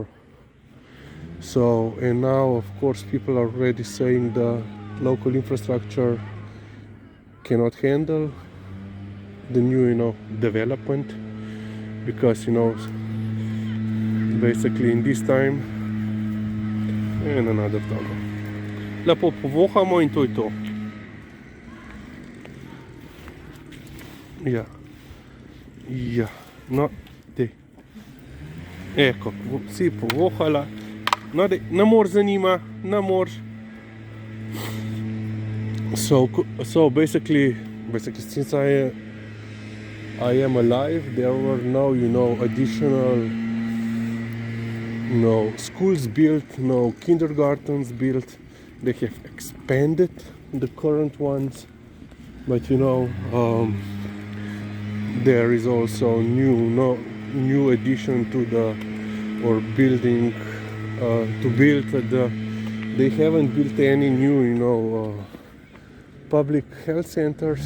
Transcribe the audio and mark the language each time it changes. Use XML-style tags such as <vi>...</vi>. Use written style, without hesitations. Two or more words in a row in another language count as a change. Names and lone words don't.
<en>So, and now of course people are already saying the local infrastructure cannot handle the new, you know, development, because, you know, basically in this time, and another tunnel.</en> <sl>Lepo povohamo in to je to. Ja. Ja. No, te. Eko, si povohala. No, ne moreš za njima, ne moreš.</sl> <en>So basically since I am alive, there were no, you know, additional, no schools built, no kindergartens built. They have expanded the current ones, but you know, there is also new addition to the, or building to build they haven't built any new, you know, public health centers.</en>